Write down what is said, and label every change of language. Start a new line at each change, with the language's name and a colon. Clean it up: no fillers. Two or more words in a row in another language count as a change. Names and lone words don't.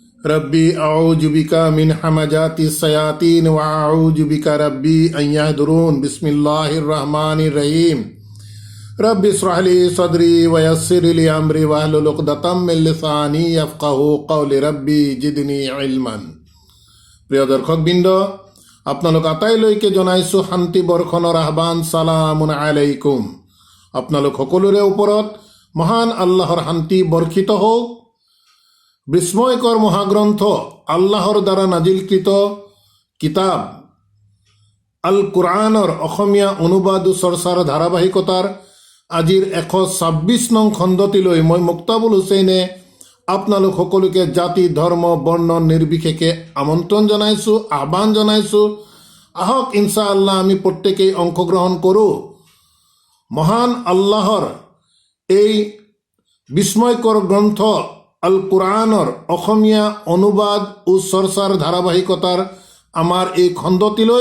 Arabic: رب أعوذ بك من همزات الشياطين وأعوذ بك رب أن يحضرون بسم الله الرحمن الرحيم رب اشرح لي صدري ويسر لي أمري واحلل عقدة من لساني يفقهوا قولي رب زدني علما.
Assamese: প্রিয় দর্শকবৃন্দ, আপোনালোক আটাইলৈকে জনাইছো শান্তি বৰ্ষণৰ আহ্বান।
Arabic: سلام عليكم.
Assamese: আপোনালোক সকলোৰে ওপৰত মহান আল্লাহৰ শান্তি বৰ্ষিত হওক। বিস্ময়কৰ মহাগ্ৰন্থ আল্লাহৰ দ্বাৰা নাজিলকৃত কিতাব আল কুৰআনৰ অসমীয়া অনুবাদ চৰ্চাৰ ধাৰাবাহিকতাৰ আজিৰ 126 নং খণ্ডটিলৈ মই মুক্তাবুল হুছেইনে আপোনালোক সকলোকে জাতি ধৰ্ম বৰ্ণ নিৰ্বিশেষে আমন্ত্ৰণ জনাইছোঁ, আহ্বান জনাইছোঁ। আহক ইনশাআল্লাহ আমি প্ৰত্যেকেই অংশগ্ৰহণ কৰোঁ মহান আল্লাহৰ এই বিস্ময়কৰ গ্ৰন্থ আল কুৰআনৰ অসমীয়া অনুবাদ ও চৰ্চাৰ ধাৰাবাহিকতাৰ আমাৰ এই খণ্ডটিলৈ।